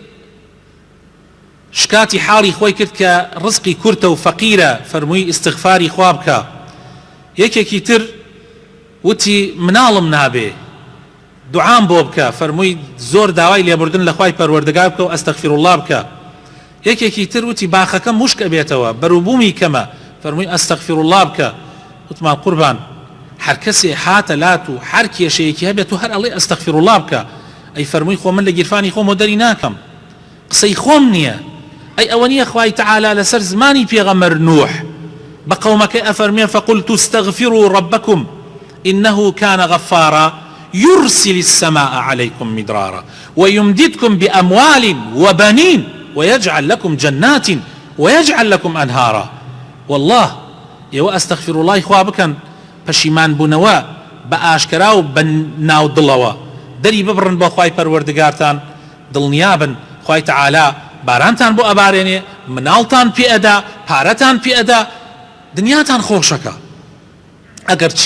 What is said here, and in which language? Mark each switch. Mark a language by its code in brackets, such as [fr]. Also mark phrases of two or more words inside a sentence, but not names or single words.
[ckb] شکاتی حاڵی خۆی کرد کە ڕزقی کورتە و فەقیرە فەرمووی استغفاری خوا بکە یەکێکی تر وتی مناڵم نابێ دوعام بۆ بکە فەرمووی زۆر داوای لێبوردن لە خوای پەروەردگار بکە و ئەستەغفیرالله بکە یەکێکی تر وتی باخەکەم موشک ئەبێتەوە بەرووبوومی کەمە فەرمووی ئەستەغفیرالله بکە وتمان قوربان هر کسی حات لاتو هر کیشەیەکی هەبێت و هەر ئەڵێ ئەستەغفیرالله بکە ئەی فەرمووی خۆ من لە گیرفانی خۆم و دەری ناکەم قسەی خۆم نییە ئەی ئەوە نییە خوای تعالی لەسەر زمانی پێغەمبەر نوح بە قەومەکەی ئەفەرمێ [ar] فقلت استغفروا ربكم إنه كان غفارا يرسل السماء عليكم مدرارا ويمددكم بأموال وبنين ويجعل لكم جنات ويجعل لكم أنهارا والله يو أستغفر الله إخوة [ckb] بكن پشیمان بوونەوە بە ئاشکرا و بە ناو دڵەوە دەری ببڕن بۆ خوای پەروەردگارتان دڵنیابن خوای تەعالا بارانتان بۆ ئەبارێنێ مناڵتان پێ ئەدا پارەتان پێ ئەدا دنیاتان خۆشەکە ئەگەر چی